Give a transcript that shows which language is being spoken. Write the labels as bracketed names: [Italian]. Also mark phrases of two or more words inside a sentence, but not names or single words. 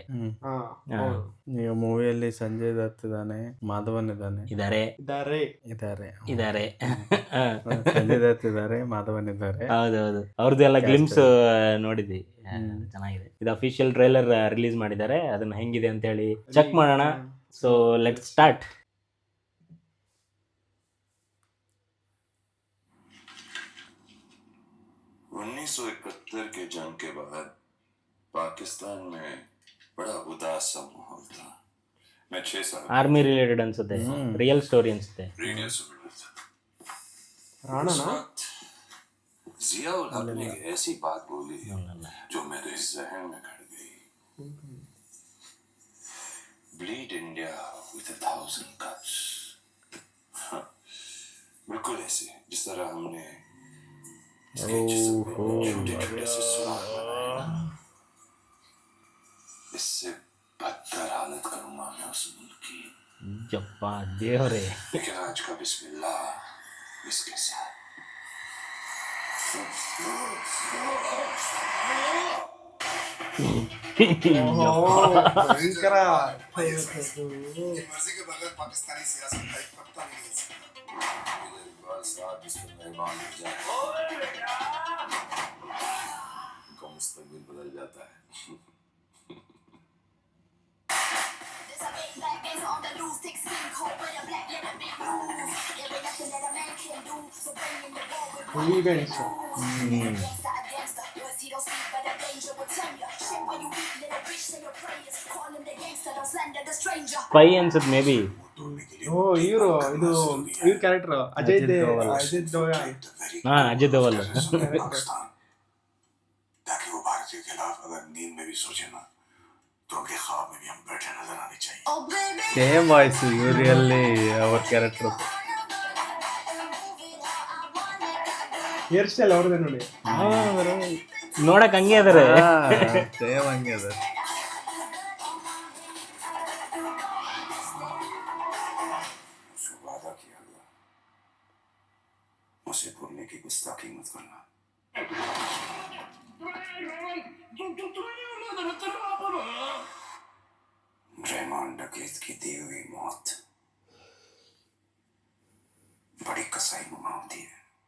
[Kannada] ಈಗ ಮೂವಿಯಲ್ಲಿ ಸಂಜಯ್ ದತ್ ಇದ್ದಾನೆ, ಮಾಧವನ್ ಇದ್ದಾನೆ, ಇದಾರೆ ಇದ್ದಾರೆ ಸಂಜಯ್ ದತ್ ಇದ್ದಾರೆ, ಮಾಧವನ್ ಇದ್ದಾರೆ. ಹೌದೌದು, ಅವ್ರದ್ದು ಎಲ್ಲ ಗ್ಲಿಮ್ಸ್ ನೋಡಿದ್ವಿ, ಚೆನ್ನಾಗಿದೆ. ಇದು [English] official trailer release [Kannada] ಮಾಡಿದ್ದಾರೆ. ಅದನ್ನ ಹೆಂಗಿದೆ ಅಂತ ಹೇಳಿ ಚೆಕ್ ಮಾಡೋಣ. [English] So let start. [Hindi] के जंग के बाद पाकिस्तान में बड़ा उदास सा माहौल था. मैं 6 साल [English] army related [Kannada] ಅನ್ಸುತ್ತೆ, [English] real story [Kannada] ಅನ್ಸುತ್ತೆ. [Hindi] रेडियो सुन रहा था. उस वक्त जिया उल हक ने एक ऐसी बात बोली जो मेरे जहन में खड़ गई. [English] Bleed India with 1000 cuts. [Hindi] बिल्कुल ऐसे जिस तरह हमने इससे बदतर हालत करूंगा मैं उस मुल्क की. [Kannada] ಜಪ್ಪಾ ದೇವರೇ. [Hindi] लेकिन आज का बिस्मिल्लाह इसके साथ. [Kannada] ಭಯಂಕರ [Hindi] मर्जी के बगैर पाकिस्तानी सियासत का एक पत्ता नहीं हिल सकता. उनका मुस्तकबिल बदल जाता है. [Kannada] ಈವೆಂಟ್ಸ್ ಸ್ಪೈ ಅನ್ಸುತ್ತೆ [English] may be. [Kannada] ಇವರು ಇವ್ರ ಕ್ಯಾರೆಕ್ಟರ್ ಅಜಯ್ ದೇವಗನ್. ಅಜಯ್ ದೇವಗನ್. [Hindi] ताकि वो भारत के खिलाफ अगर नींद में भी सोचे ना, तो उनके ख्वाब में भी हम बैठे नजर आने चाहिए. [English] same voice [Kannada] ಇವರಲ್ಲಿ ಅವ್ರ ಕ್ಯಾರೆಕ್ಟರ್. [English] hair style [Kannada] ಅವ್ರದೇ ನೋಡಿ. ನೋಡಕ್ ಹಂಗೆ ಅದಾರೆ. ಸೇಮ್ ಹಂಗೆ ಅದ. [Hindi] उसको वादा किया गया, उसे भूलने की गुस्ताखी मत करना. रेमान डकैत की दी हुई मौत बड़ी कसाई नुमा होती है.